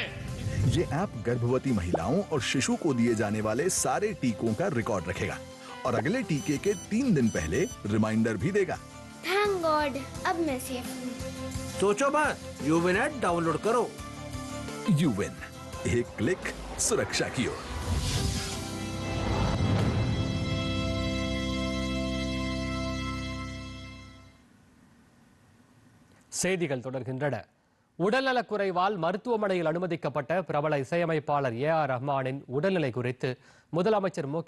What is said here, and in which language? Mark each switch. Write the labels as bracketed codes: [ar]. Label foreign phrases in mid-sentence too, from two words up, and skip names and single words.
[hi] ये ऐप गर्भवती महिलाओं और शिशु को दिए जाने वाले सारे टीकों का रिकॉर्ड रखेगा और अगले टीके के 3 दिन पहले रिमाइंडर भी देगा। [en] thank God, [hi] अब मैं सेफ हूँ। सोचो मत, यूविन ऐप डाउनलोड करो। यूविन, एक क्लिक सुरक्षा की ओर। [ta] செய்திகள் தொடர்கின்றன. உடல்நலக்குறைவால் மருத்துவமனையில் அனுமதிக்கப்பட்ட பிரபல இசையமைப்பாளர் ஏ.ஆர். ரஹ்மானின் உடல்நிலை குறித்து முதலமைச்சர் மு.க.